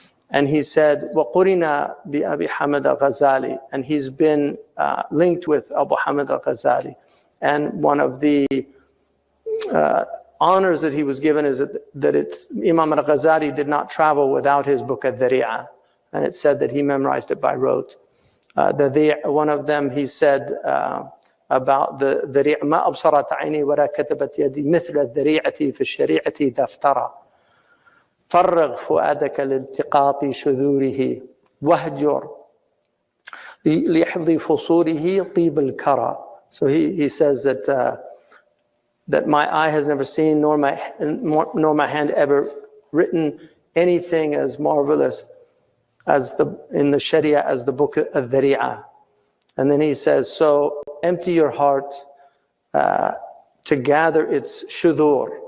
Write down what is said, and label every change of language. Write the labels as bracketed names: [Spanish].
[English] And he said, [Arabic] وَقُرِنَا بِأَبِي حَمَدَ al-Ghazali. [English] And he's been linked with Abu Hamid al-Ghazali. And one of the honors that he was given is that Imam al-Ghazali did not travel without his book al-Dhari'a. And it said that he memorized it by rote. One of them, he said about the Dhari'a, [Arabic] مَا أَبْصَرَتْ عَيْنِي وَلَا كَتَبَتْ يَدِي مِثْلَ الذَّرِيعَةِ فِي الشَّرِيعَةِ دَفْتَرًا فَرِّغْ فُؤَادَكَ لِالْتِقَاطِ شُذُورِهِ وَهْجُرْ لِحِفْظِ فُصُولِهِ طِيبَ الْكَرَى. [English] So he says that my eye has never seen, nor my hand ever written anything as marvelous as in the Sharia as the book al-Dhari'a. And then he says, so empty your heart to gather its shudur.